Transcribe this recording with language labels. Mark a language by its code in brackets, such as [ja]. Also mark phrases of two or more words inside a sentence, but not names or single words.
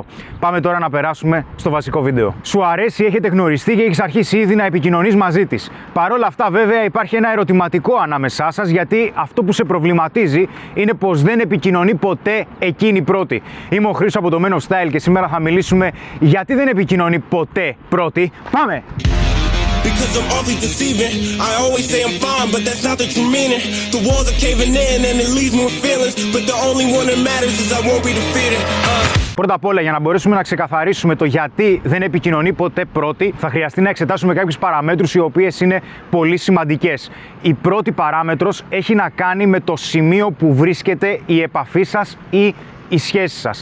[el] Πάμε τώρα να περάσουμε στο βασικό βίντεο. Σου αρέσει, έχετε γνωριστεί και έχεις αρχίσει ήδη να επικοινωνείς μαζί της. Παρ' όλα αυτά, βέβαια, υπάρχει ένα ερωτηματικό ανάμεσά σας, γιατί αυτό που σε προβληματίζει είναι πως δεν επικοινωνεί ποτέ εκείνη πρώτη. Είμαι ο Χρήστος από το [en] Men of Style [el] και σήμερα θα μιλήσουμε γιατί δεν επικοινωνεί ποτέ πρώτη. Πάμε! [en] Because I'm always deceiving. I always say I'm fine, but that's not the true meaning. The walls are caving in and it leaves me with feelings. But the only one that matters is I won't be defeated. [el] Πρώτα απ' όλα, για να μπορέσουμε να ξεκαθαρίσουμε το γιατί δεν επικοινωνεί ποτέ πρώτη, θα χρειαστεί να εξετάσουμε κάποιες παραμέτρους οι οποίες είναι πολύ σημαντικές. Η πρώτη παράμετρος έχει να κάνει με το σημείο που βρίσκεται η επαφή σας ή η σχέση σας.